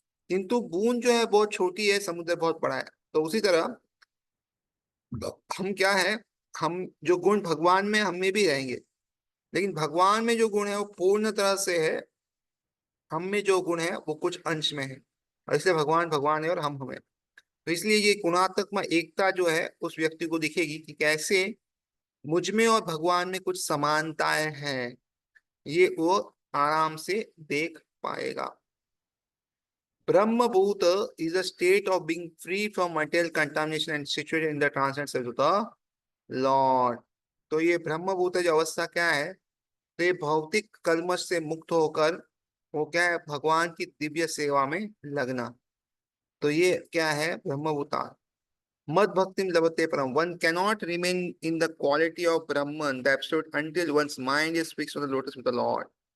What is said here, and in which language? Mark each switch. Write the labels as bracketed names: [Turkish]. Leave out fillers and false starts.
[Hindi] किंतु बूंद जो है बहुत छोटी है, समुद्र बहुत बड़ा है। तो उसी तरह हम क्या है, हम जो गुण भगवान में हम में भी रहेंगे, लेकिन भगवान में जो गुण है वो पूर्ण तरह से है, हम में जो गुण है वो कुछ अंश में है। और इसलिए भगवान भगवान है और हम हमें। तो इसलिए ये गुणात्मक एकता जो है उस व्यक्ति को दिखेगी कि कैसे मुझ में और भगवान में कुछ समानताएं हैं, ये वो आराम से देख पाएगा। [English] Brahmabhuta is a state of being free from material contamination and situated in the transcendent service of the Lord। [Hindi] तो ये ब्रह्मभूत जो अवस्था क्या है, तो ये भौतिक कल्मश से मुक्त होकर वो क्या है, भगवान की दिव्य सेवा में लगना। तो ये क्या है, [English] ब्रह्मभूता। [Sanskrit] मद भक्तिम लभते परम, [English] One cannot remain in the quality of Brahman the absolute until one's mind is fixed on the lotus of the Lord।